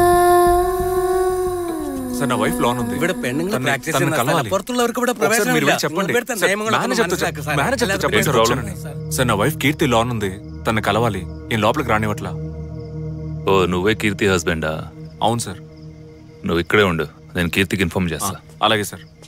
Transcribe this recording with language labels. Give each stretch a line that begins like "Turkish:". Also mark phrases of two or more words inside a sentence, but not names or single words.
Telugu: సార్, నా వైఫ్ లోన్ ఉంది.
Malayalam: ഇവിടെ പെണ്ണുങ്ങൾ പ്രാക്ടീസ് ചെയ്യുന്ന പുറത്തുള്ളവർക്ക് ഇവിടെ പ്രവേശനമില്ല.
Telugu: సార్, నా వైఫ్ కీర్తి లోన్ ఉంది, తను కలవాలి. నేను లోపలికి రానివ్వట్లా. ఓ, నువ్వే కీర్తి హస్బెండా? అవును సార్. నువ్వు ఇక్కడే ఉండు, నేను కీర్తికి ఇన్ఫార్మ్ చేస్తా. అలాగే సార్.